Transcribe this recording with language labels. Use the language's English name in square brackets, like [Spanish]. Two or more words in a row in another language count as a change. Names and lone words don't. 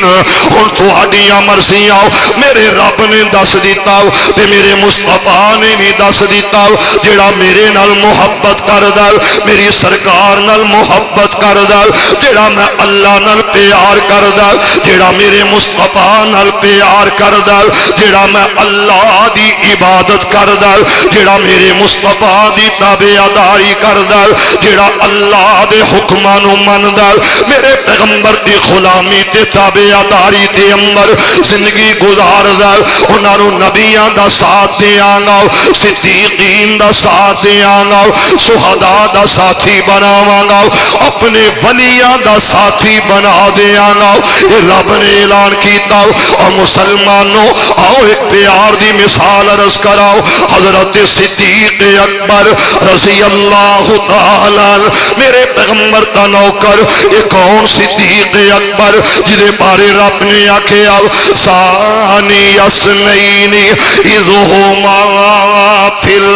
[Punjabi] الدین ہن تہاڈیاں مرضیاں میرے رب نے دس دیتا تے میرے مصطفیٰ نے بھی دس دیتا جڑا میرے نال محبت کردا میری سرکار نال محبت کردا جڑا میں اللہ نال پیار کردا جڑا میرے مصطفیٰ نال پیار کردا جڑا میں اللہ دی عبادت کردا جڑا میرے مصطفیٰ دی تابعداری کردا جڑا اللہ دے حکماں نو مندا میرے پیغمبر دی غلامی تے تابعداری دے اندر زندگی گزاردا انہاں نو نبیاں دا ساتھ دیاں گا صدیقین دا ساتھ دیاں گا شہداء دا ساتھی بناواں گا اپنے ولیاں دا ساتھی بنا دیاں گا یہ رب نے اعلان کیتا اور مسلمانوں آؤ ایک پیار دی مثال عرض کراؤ حضرت صدیق اکبر [Arabic] رضی اللہ تعالی [Punjabi] میرے پیغمبر دا نوکر یہ کون صدیق اکبر جدے بارے رب نے آکھیا [Arabic] ثانی اثنین اذ ہما فی